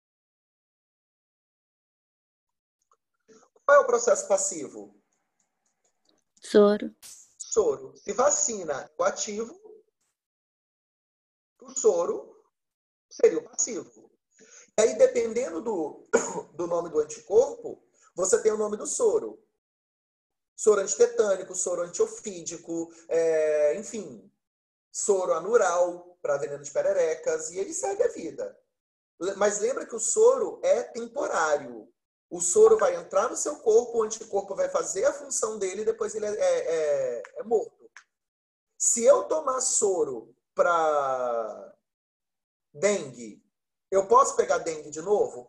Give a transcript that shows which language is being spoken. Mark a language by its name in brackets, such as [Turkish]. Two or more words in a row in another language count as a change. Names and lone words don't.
[Portuguese] Qual é o processo passivo? Soro. Soro. Se vacina é o ativo, o soro seria o passivo. E aí, dependendo do nome do anticorpo, você tem o nome do soro. Soro antitetânico, soro antiofídico, enfim, soro anural para veneno de pererecas, e ele segue a vida. Mas lembra que o soro é temporário. O soro vai entrar no seu corpo, o anticorpo vai fazer a função dele e depois ele é morto. Se eu tomar soro para dengue, eu posso pegar dengue de novo?